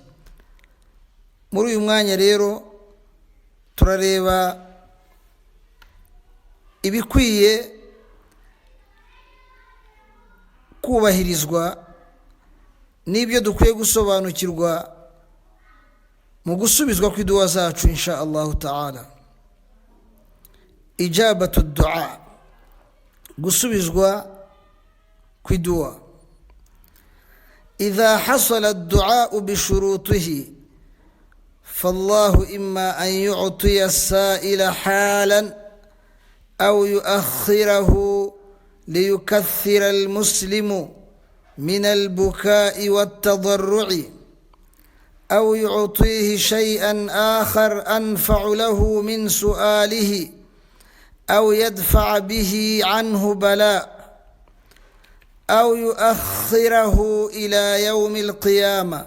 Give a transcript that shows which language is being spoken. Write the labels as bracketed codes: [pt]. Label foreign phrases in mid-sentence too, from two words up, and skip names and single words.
[rw] Muri uyu mwanya rero turareba ibikwiye kubahirizwa n'ibyo dukwiye gusobanukirwa mu gusubizwa kw'iduwa zacu [ar] إن شاء الله تعالى. إجابة الدعاء, [rw] gusubizwa kw'iduwa. [ar] إذا حصل الدعاء بشروطه فالله إما أن يعطي السائل حالا أو يؤخره ليكثر المسلم من البكاء والتضرع، أو يعطيه شيئا آخر أنفع له من سؤاله، أو يدفع به عنه بلاء، أو يؤخره إلى يوم القيامة.